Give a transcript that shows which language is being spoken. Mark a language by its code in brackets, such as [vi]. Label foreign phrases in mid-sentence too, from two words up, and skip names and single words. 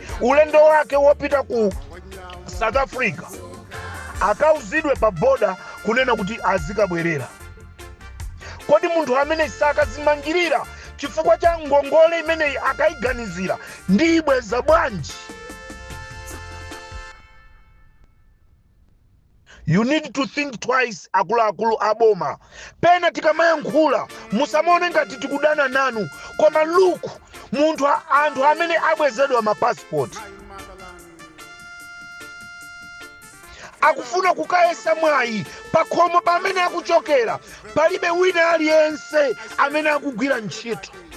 [ny] Ulendo wake wopita ku South Africa akauzidwe pa border kunena kuti azikabwerera. Kodi munthu amene sakazimangirira chifukwa cha ngongole imeneyi akaiganizira ndibweza bwanji? [en] You need to think twice, [ny] akuluakulu aboma. Pena tikamayankhula musamaone ngati tikudana nanu, koma luku anthu amene abwezedwa mapassport akufuna kukayesa mwayi pakhomo pamene akuchokera, palibe wina aliyense amene akugwira ntchito.